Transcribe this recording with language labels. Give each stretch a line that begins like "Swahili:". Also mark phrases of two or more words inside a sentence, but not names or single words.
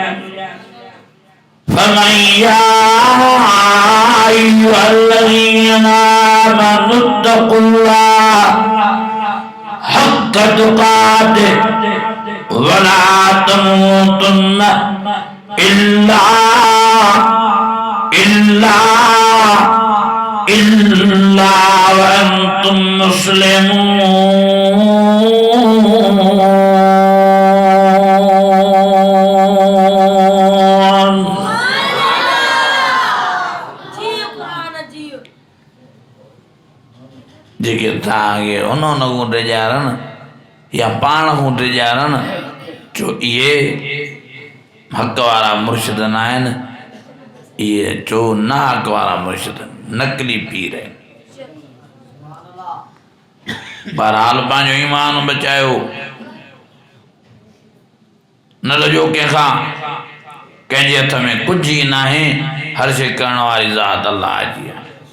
Arabic: फरमाई يا أيها الذين آمنوا اتقوا الله حق تقاته ولا تموتن إلا وأنتم مسلمون.
Sindhi: जेके तव्हांखे उन्होंने को ॾिजारनि या पाण को ॾिजारनि, जो इहे हक़ वारा मुर्शिद न आहिनि, इहे जो न हक़ वारा मुर्शिद नकली पीर आहिनि। बहरहाल पंहिंजो ईमान बचायो, न लॼो कंहिंखां, कंहिंजे हथ में कुझु ई न आहे, हर शइ करण वारी ज़ात अल्लाह जी आहे।